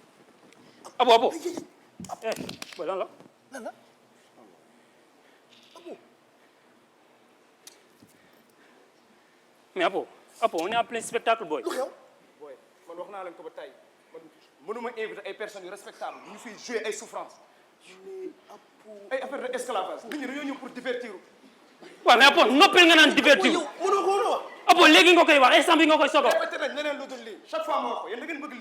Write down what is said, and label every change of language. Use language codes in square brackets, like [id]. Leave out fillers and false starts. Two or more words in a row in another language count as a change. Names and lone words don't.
[fr] Abo. Eh, voilà là. Abu, mais Apo on est en plein spectacle boy. [wo] Boy, man wax naa leen ko ba tey man mënuma inviter ay personnes yu respectables ñu fiy jouer ay souffrance. ay [fr] affaire de esclavage. [wo] nit ñi dañoo ñëw [fr] pour divertir. [wo] waaw mais Apo noppil nga naan divertir. yow mënoo ko wax. Apo léegi nga koy wax instant bi nga koy sogo. répété nañ leneen lu dul lii [fr] chaque fois [wo] ma wax ko yéen da ngeen bëgg lii.